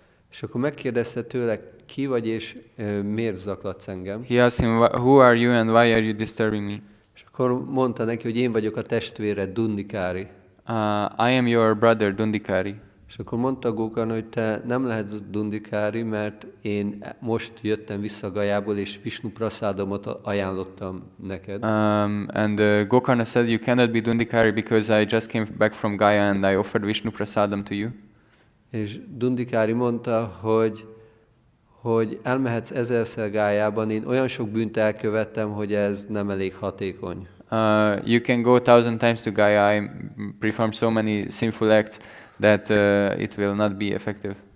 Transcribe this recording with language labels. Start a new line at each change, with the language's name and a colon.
Hungarian: És akkor megkérdezte tőle, ki vagy és miért zaklatsz engem?
English: He asked him, who are you and why are you disturbing me?
Hungarian: És akkor mondta neki, hogy én vagyok a testvéred, Dundikári.
English: I am your brother, Dundikari.
Hungarian: És akkor mondta Gokarna, hogy te nem lehetsz Dundikári, mert én most jöttem vissza Gajából, és Visnu praszádomot ajánlottam neked.
English: And Gokarna said, you cannot be Dundikari because I just came back from Gaya and I offered Vishnu prasadam to you.
Hungarian: És Dundikári mondta, hogy elmehetsz ezerszer Gájában, én olyan sok bűnt elkövettem, hogy ez nem elég hatékony.
English: You can go 1000 times to Gaya, I perform so many sinful acts that it will not be effective.